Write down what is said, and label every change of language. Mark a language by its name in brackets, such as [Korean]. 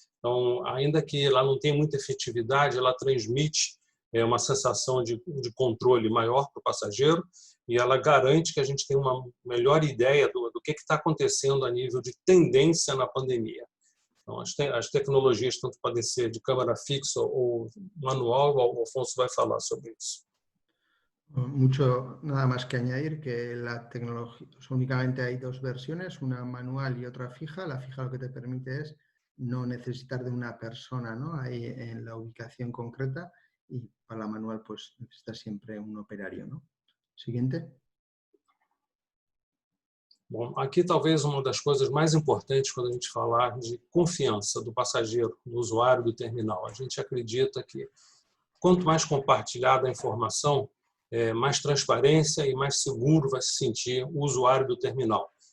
[Portuguese] Então, ainda que ela não tenha muita efetividade, ela transmite uma sensação de controle maior para o passageiro e ela garante que a gente tem uma melhor ideia do que está acontecendo a nível de tendência na pandemia. Então, as tecnologias tanto podem ser de câmera fixa ou manual, o Alfonso vai falar sobre isso. [Spanish] Mucho, nada más que añadir que la tecnología, únicamente hay dos versiones, una manual y otra fija. La fija lo que te permite es no necesitar de una persona, ¿no?, ahí en la ubicación concreta, y para la manual pues necesitas siempre un operario, ¿no? Siguiente. [Portuguese] Bom, aqui talvez uma das coisas mais importantes quando a gente falar de confiança do passageiro, do usuário do terminal. A gente acredita que quanto mais compartilhada a informação, mais transparência e mais seguro vai se sentir o usuário do terminal.